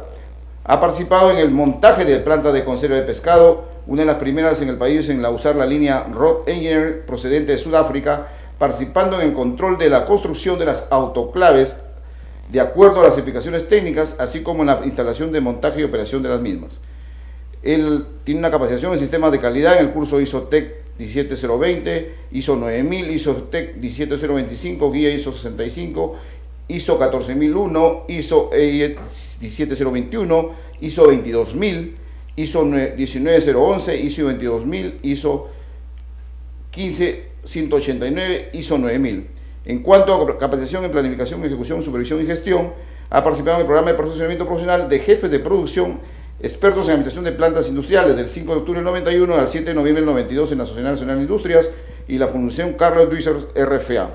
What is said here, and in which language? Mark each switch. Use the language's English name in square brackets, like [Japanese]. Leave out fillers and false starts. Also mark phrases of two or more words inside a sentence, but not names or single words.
[Spanish] Ha participado en el montaje de plantas de conserva de pescado, una de las primeras en el país en usar la línea Rod Engineer procedente de Sudáfrica, participando en el control de la construcción de las autoclaves de acuerdo a las especificaciones técnicas, así como en la instalación de montaje y operación de las mismas. Él tiene una capacitación en sistemas de calidad en el curso ISO-TEC 17020, ISO 9000, ISO-TEC 17025, guía ISO 65, ISO 14001, ISO 17021, ISO 22000, ISO 19011, ISO 22000, ISO 15189, ISO 9000. En cuanto a capacitación en planificación, ejecución, supervisión y gestión, ha participado en el programa de perfeccionamiento profesional de jefes de producción, expertos en administración de plantas industriales, del 5 de octubre del 91 al 7 de noviembre del 92 en la Sociedad Nacional de Industrias y la Fundación Carlos Duisser RFA.